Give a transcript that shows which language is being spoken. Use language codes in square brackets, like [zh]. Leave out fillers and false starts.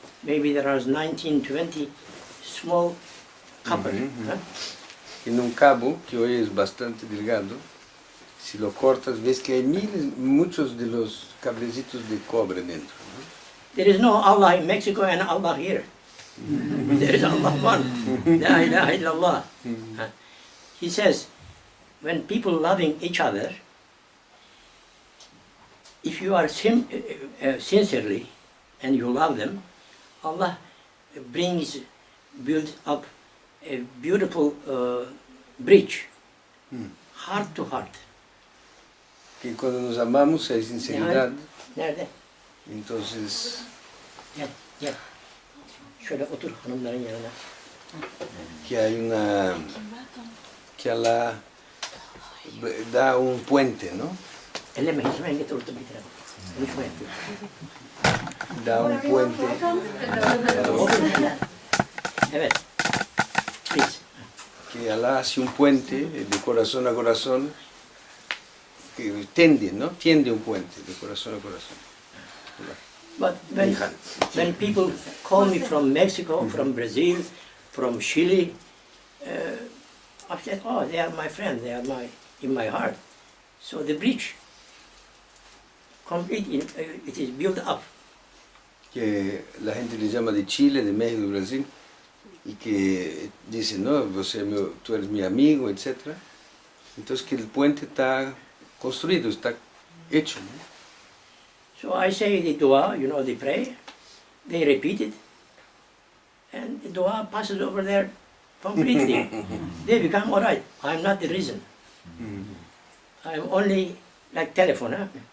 [en] maybe there are 19, 20 small copper. Huh? [es] En un cabo, que hoy es bastante delgado, si lo cortas ves que hay muchos de los cablecitos de cobre dentro. ¿No? [en] There is no Allah in Mexico and Allah here. There is Allah one. [ar] La ilaha illallah. [en] Huh? He says, when people loving each other, if you are sincerely and you love them, Allah builds up a beautiful bridge, heart to heart. [es] Que cuando nos amamos hay sinceridad, [tr] Nerede? [es] entonces [tr] Gel, gel. Şöyle otur hanımların yanına. [es] que hay una, que Allah da un puente, ¿no? [tr] Elleme, hemen getir orta bitirelim. Konuşma yapıyor. [es] Da un puente. [tr] Evet. [en] Please. [es] Que Allah hace un puente de corazón a corazón, que tiende, ¿no? Tiende un puente de corazón a corazón. [en] But when people call me from Mexico, from Brazil, from Chile, I said, oh, they are my friends, they are in my heart. So the bridge, it is built up. [es] Que la gente le llama de Chile, de México, de Brasil, y que dice, no, tú eres mi amigo, etc. Entonces que el puente está construido, está hecho, ¿no? [en] So I say the dua, you know, the prayer, they repeat it, and the dua passes over there completely. They become all right. I'm not the reason. I'm only like telephone, huh?